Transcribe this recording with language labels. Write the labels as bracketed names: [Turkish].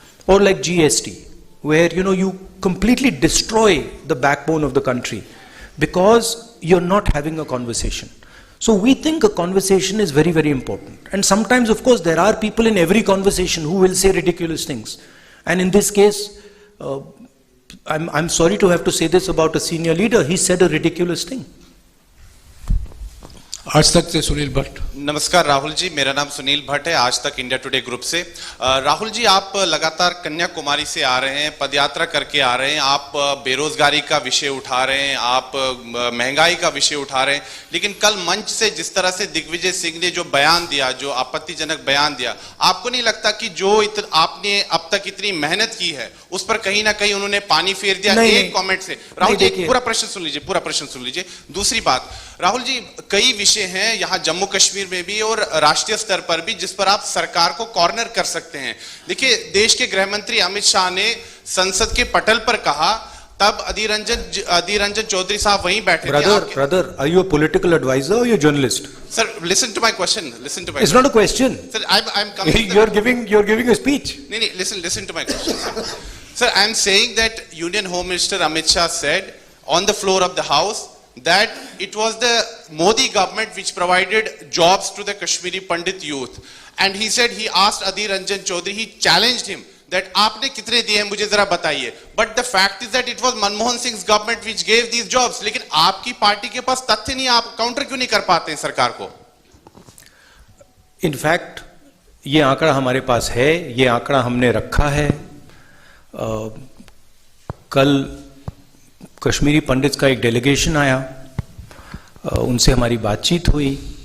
[English] Or like GST, where, you completely destroy the backbone of the country because you're not having a conversation. So we think a conversation is very, very important. And sometimes, of course, there are people in every conversation who will say ridiculous things. And in this case, I'm sorry to have to say this about a senior leader, he said a ridiculous thing. [Hindi] आज तक से सुनील भट्ट। नमस्कार राहुल जी, मेरा नाम सुनील भट्ट है, आज तक India today group से। राहुल जी, आप लगातार कन्याकुमारी से आ रहे हैं, पदयात्रा करके आ रहे हैं, आप बेरोजगारी का विषय उठा रहे हैं, आप महंगाई का विषय उठा रहे हैं, लेकिन कल मंच से जिस तरह से दिग्विजय सिंह ने जो बयान दिया, जो आपत्तिजनक बयान दिया, आपको नहीं लगता कि जो आपने अब तक इतनी मेहनत की है उस पर कहीं ना कहीं उन्होंने पानी फेर दिया? एक कमेंट से। राहुल जी, पूरा प्रश्न सुन लीजिए। दूसरी बात, राहुल जी, कई विषय हैं यहां जम्मू कश्मीर में भी और राष्ट्रीय स्तर पर भी जिस पर आप सरकार को कॉर्नर कर सकते हैं। देखिए, देश के गृह मंत्री अमित शाह ने संसद के पटल पर कहा, तब अधीर रंजन चौधरी साहब वहीं बैठे थे। [English] Brother, are you a political advisor or you a journalist? Sir, listen to my question. It's not a question. Sir, I'm coming. You're giving a speech. No, listen to my question, sir. Sir, I'm saying that Union Home Minister Amit Shah said on the floor of the House that it was the Modi government which provided jobs to the Kashmiri Pandit youth. And he said, he asked Adhir Ranjan Chaudhary, he challenged him that [Hindi] आपने कितने दिए मुझे जरा बताइए. [English] But the fact is that it was Manmohan Singh's government which gave these jobs. [Hindi] लेकिन आपकी party के पास तथ्य नहीं, आप काउंटर क्यों नहीं कर पाते हैं सरकार को? [English] In fact, [Hindi] ये आंकड़ा हमारे पास है, ये आंकड़ा हमने रखा है। कल कश्मीरी पंडित का एक डेलीगेशन आया, उनसे हमारी बातचीत हुई।